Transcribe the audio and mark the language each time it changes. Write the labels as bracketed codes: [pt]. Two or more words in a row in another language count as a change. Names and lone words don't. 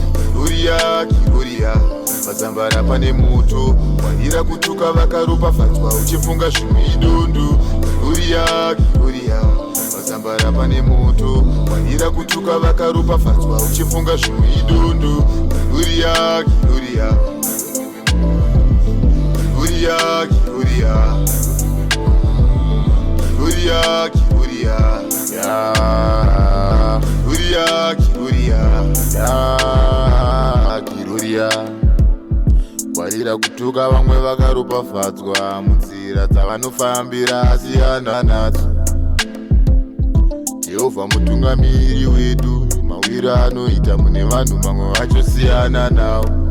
[sn] Kiruria, kiruria, mazambara pane moto. Warira kutuka vakaropafadzwa uchifunga zvimwe idundu. Kiruria, kiruria, Zambara pane moto, waira kutuka vakaropafadzwa, uchifunga zvimwe idondo. [la] Gloria, Gloria. Gloria, Gloria. Gloria, Gloria. Ya. Gloria, Gloria. Ya, Gloria. [sn] Waira kutuka vamwe vakaropafadzwa, mudzi- nzira dzavanofambira asiyana nadzo. Jehovha mutungamiri wedu, mawiro anoita mune vanhu vamwe vacho siyana nawo.